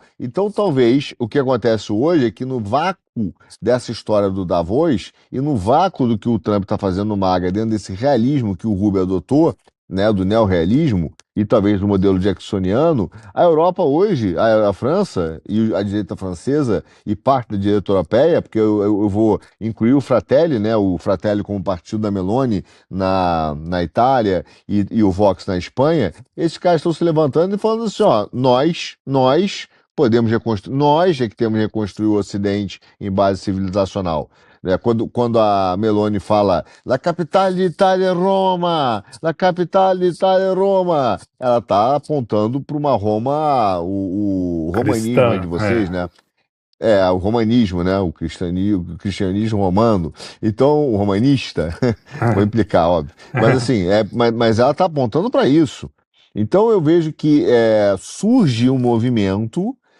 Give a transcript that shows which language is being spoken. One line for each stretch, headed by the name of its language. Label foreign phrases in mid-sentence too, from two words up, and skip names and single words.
Portuguese: Então, talvez, o que acontece hoje é que no vácuo dessa história do Davos e no vácuo do que o Trump está fazendo no MAGA, dentro desse realismo que o Rubio adotou, né, do neorrealismo e talvez do modelo jacksoniano, a Europa hoje, a França e a direita francesa e parte da direita europeia, porque eu vou incluir o Fratelli, né, o Fratelli como partido da Meloni na Itália e o Vox na Espanha, esses caras estão se levantando e falando assim, ó, nós podemos reconstruir, nós é que temos que reconstruir o Ocidente em base civilizacional. Quando a Meloni fala
Italian: La capitale d'Italia é Roma, la capitale d'Italia é Roma,
Portuguese: ela está apontando para uma Roma, o romanismo de vocês, né? O romanismo, né? O cristianismo romano. Então, o romanista, vou implicar, óbvio. Mas assim, mas ela está apontando para isso. Então eu vejo que surge um movimento.